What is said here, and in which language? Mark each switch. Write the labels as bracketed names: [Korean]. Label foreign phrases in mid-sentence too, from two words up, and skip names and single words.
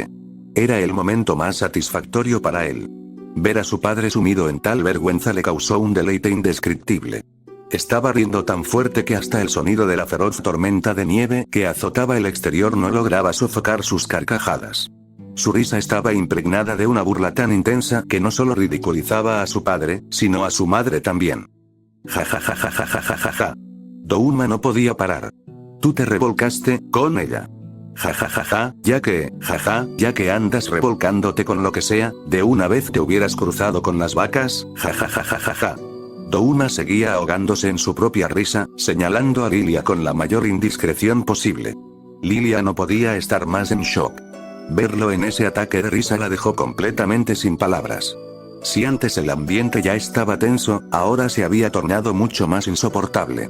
[Spanish] Era el momento más satisfactorio para él. Ver a su padre sumido en tal vergüenza le causó un deleite indescriptible. Estaba riendo tan fuerte que hasta el sonido de la feroz tormenta de nieve que azotaba el exterior no lograba sofocar sus carcajadas. Su risa estaba impregnada de una burla tan intensa que no solo ridiculizaba a su padre, sino a su madre también. Ja ja ja ja ja ja ja ja ja. Douma no podía parar. Tú te revolcaste con ella. Ja ja ja ja, ya que andas revolcándote con lo que sea, de una vez te hubieras cruzado con las vacas, ja ja ja ja ja ja. Douma seguía ahogándose en su propia risa, señalando a Lilia con la mayor indiscreción posible. Lilia no podía estar más en shock. Verlo en ese ataque de risa la dejó completamente sin palabras. Si antes el ambiente ya estaba tenso, ahora se había tornado mucho más insoportable.